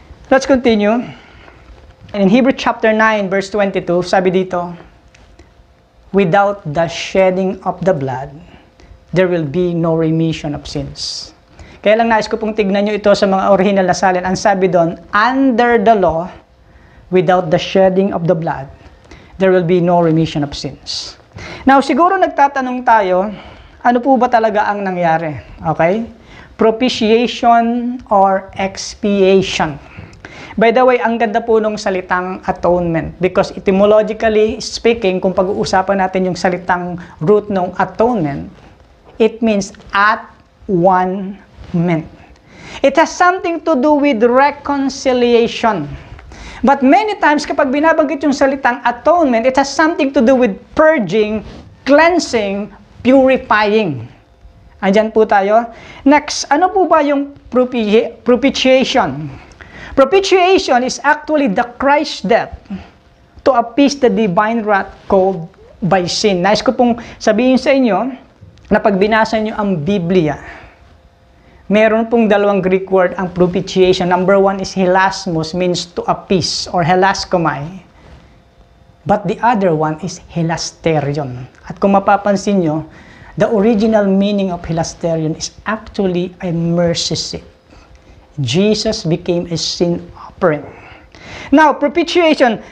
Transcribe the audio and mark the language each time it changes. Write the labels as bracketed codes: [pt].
[en] Let's continue. In Hebrews chapter 9 verse 22, sabi dito, without the shedding of the blood, [tl] there will be no remission of sins. Kaya lang nais ko pong tignan nyo ito sa mga original na salin. [en] Ang sabi doon, under the law, without the shedding of the blood, there will be no remission of sins. [tl] Now, siguro nagtatanong tayo, ano po ba talaga ang nangyari? [en] Okay? Propitiation or expiation. By the way, ang ganda po nung salitang atonement because etymologically speaking, kung pag-uusapan natin yung salitang root ng atonement, it means at one ment. It has something to do with reconciliation. But many times, kapag binabanggit yung salitang atonement, it has something to do with purging, cleansing, purifying. Andyan po tayo. [tl] Next, ano po ba yung propitiation? [en] Propitiation is actually the Christ's death to appease the divine wrath caused by sin. [tl] Nais ko pong sabihin sa inyo na pag binasa nyo ang Biblia, meron pong dalawang Greek word ang propitiation. [en] Number one is hilasmos, means to appease, or hilaskomai. But the other one is hilasterion. At kung mapapansin nyo, the original meaning of hilasterion is actually a mercy seat. Jesus became a sin offering. Now, propitiation.